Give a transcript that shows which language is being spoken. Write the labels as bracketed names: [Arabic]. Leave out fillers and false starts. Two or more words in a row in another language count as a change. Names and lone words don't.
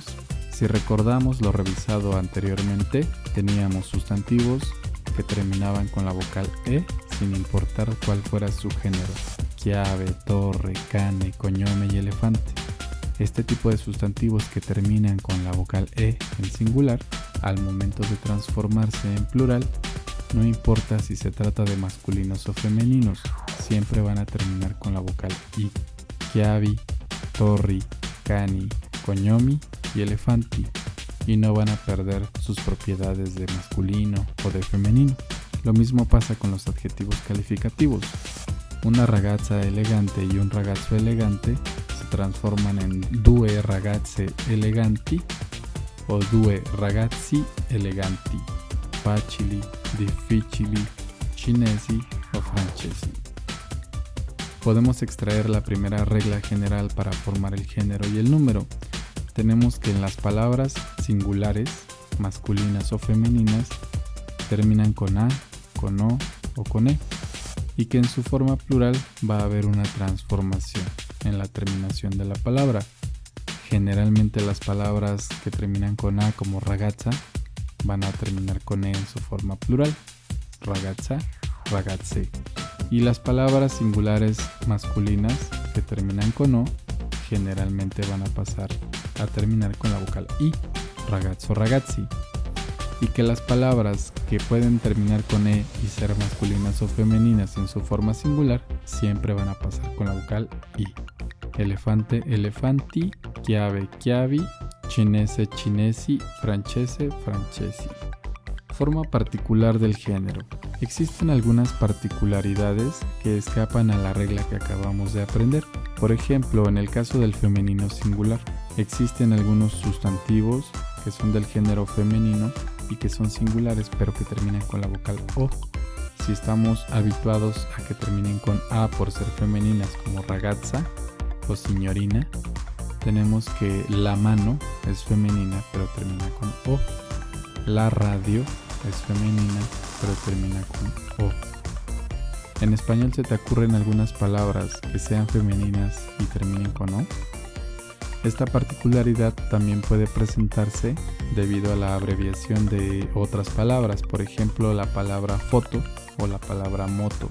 [Spanish] Si recordamos lo revisado anteriormente, teníamos sustantivos que terminaban con la vocal E sin importar cuál fuera su género: [Italian] chiave, torre, cane, cognome y elefante. [Spanish] Este tipo de sustantivos que terminan con la vocal E en singular, al momento de transformarse en plural, no importa si se trata de masculinos o femeninos, siempre van a terminar con la vocal I. [Italian] Chiavi, torri, cani, cognomi [Spanish] y elefanti, y no van a perder sus propiedades de masculino o de femenino. Lo mismo pasa con los adjetivos calificativos. [Italian] Una ragazza elegante y un ragazzo elegante [Spanish] se transforman en [Italian] due ragazze eleganti o due ragazzi eleganti, facili, difficili, cinesi o francesi. [Spanish] Podemos extraer la primera regla general para formar el género y el número. Tenemos que en las palabras singulares, masculinas o femeninas, terminan con A, con O o con E, y que en su forma plural va a haber una transformación en la terminación de la palabra. Generalmente las palabras que terminan con A, como ragazza, van a terminar con E en su forma plural: [Italian] ragazza, ragazze. [Spanish] Y las palabras singulares masculinas que terminan con O generalmente van a pasar a terminar con la vocal I: [Italian] ragazzo, ragazzi. [Spanish] Y que las palabras que pueden terminar con E y ser masculinas o femeninas en su forma singular siempre van a pasar con la vocal I: [Italian] elefante, elefanti, chiave, chiavi, cinese, cinesi, francese, francesi. [Spanish] Forma particular del género. Existen algunas particularidades que escapan a la regla que acabamos de aprender. Por ejemplo, en el caso del femenino singular, existen algunos sustantivos que son del género femenino y que son singulares pero que terminan con la vocal O. Si estamos habituados a que terminen con A por ser femeninas, como [Italian] ragazza o signorina, [Spanish] tenemos que la mano es femenina pero termina con O. La radio es femenina pero termina con O. ¿En español se te ocurren algunas palabras que sean femeninas y terminen con O? Esta particularidad también puede presentarse debido a la abreviación de otras palabras, por ejemplo la palabra foto o la palabra moto.